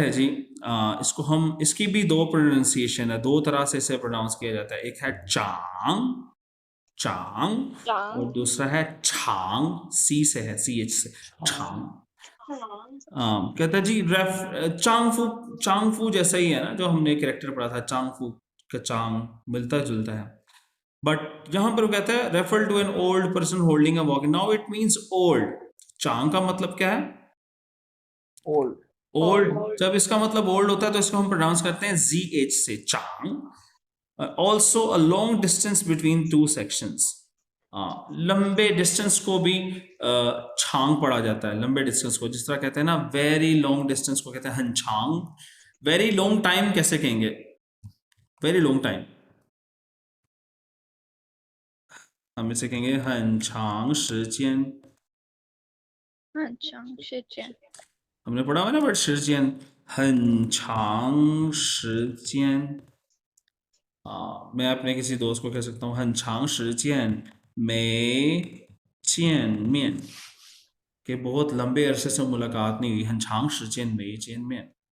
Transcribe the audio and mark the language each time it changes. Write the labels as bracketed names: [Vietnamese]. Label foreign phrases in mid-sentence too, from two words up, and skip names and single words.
[Hindi] है जी इसको हम इसकी भी 2 प्रोनाउंसिएशन है 2 तरह से इसे प्रोनाउंस किया जाता है एक है चांग चांग और दूसरा है छांग सी से है CH से छांग कहता है जी चांगफू जैसा ही है ना जो हमने कैरेक्टर पढ़ा था चांगफू का चांग मिलता जुलता है बट यहां पर वो कहता है [English] refer to an old person holding a walking now it means old [Hindi] चांग का मतलब क्या है ओल्ड जब इसका मतलब ओल्ड होता है तो इसको हम प्रोनाउंस करते हैं ZH से चांग [English] also a long distance between 2 sections [Hindi] लंबे डिस्टेंस को भी छांग पढ़ा जाता है, लंबे डिस्टेंस को। जिस तरह कहते हैं ना [English] very long distance [Hindi] को कहते हैं [Chinese] 很长. [English] very long time [Hindi] कैसे कहेंगे? [English] very long time [Hindi] हम इसे कहेंगे [Chinese] 很长时间. 很长时间， [Hindi] हमने पढ़ा हुआ ना वर्ड शिजियन, [Chinese] 很长时间. [Hindi] मैं अपने किसी दोस्त को कह सकता हूँ [Chinese] 很长时间没见面, [Hindi] कि बहुत लंबे अरसे से मुलाकात नहीं हुई, [Chinese] 很长时间没见面.